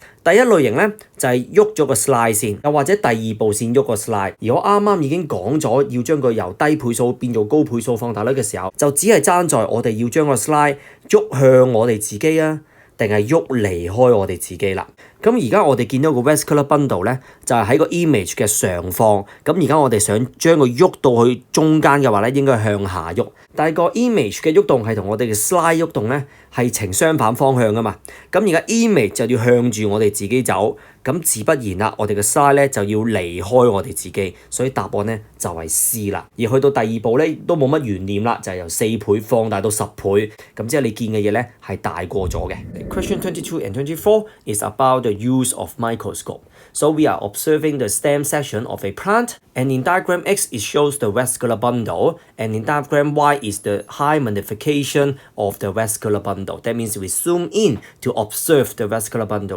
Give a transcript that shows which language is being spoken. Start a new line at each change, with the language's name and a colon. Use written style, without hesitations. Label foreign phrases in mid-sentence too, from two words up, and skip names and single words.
Cantonese: 第一類型咧就係喐咗個 slide 先，又或者第二步先喐個 slide。而我啱啱已經講咗要將佢由低倍數變做高倍數放大率嘅時候，就只係爭在我哋要將個 slide 喐向我哋自己啊，定係喐離開我哋自己啦。咁而家我哋見到個
English: vascular bundle
Cantonese: 咧，就係喺個 image 嘅上方。咁而家我哋想將佢喐到去中間嘅話咧，應該向下喐。但係個 image 嘅喐動係同我哋嘅 slide 喐動咧係呈相反方向噶嘛。咁而家 image 就要向住我哋自己走，咁自不然啦，我哋嘅 slide 咧就要離開我哋自己。所以答案咧就係 C 啦。而去到第二步咧都冇乜懸念啦，就係由4倍放大到10倍。咁即係你見嘅嘢咧係大過咗嘅。
English: Question 22 and 24 is about the use of microscope. So we are observing the stem section of a plant, and in diagram X it shows the vascular bundle, and in diagram Y is the high magnification of the vascular bundle. That means we zoom in to observe the vascular bundle.